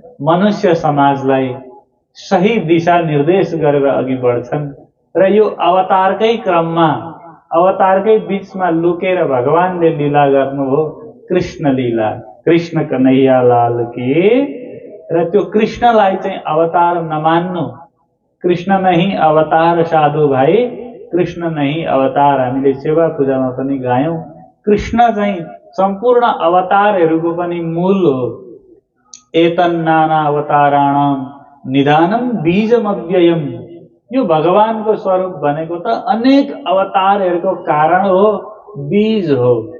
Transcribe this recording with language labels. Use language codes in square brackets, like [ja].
[ne] मनुष्य समाजलाई सही दिशा निर्देश गरेर अघि बढ्छन्। र यो अवतारकै क्रममा, अवतारकै बीचमा लुकेर भगवानले लीला गर्नुभयो, कृष्ण लीला। [hi] कृष्ण कन्हैया लाल के। [ne] र त्यो कृष्णलाई चाहिँ अवतार नमान्नु। [hi] कृष्ण नहीं अवतार साधु भाइ, कृष्ण नहीं अवतार। [ne] हामीले सेवा पूजामा पनि गायौं। कृष्ण चाहिँ सम्पूर्ण अवतारहरूको पनि मूल हो। [sa] एतन् नाना अवताराणाम निधानम बीजमव्ययम्। [ne] यो भगवानको स्वरूप भनेको त अनेक अवतारहरूको कारण हो, बीज हो।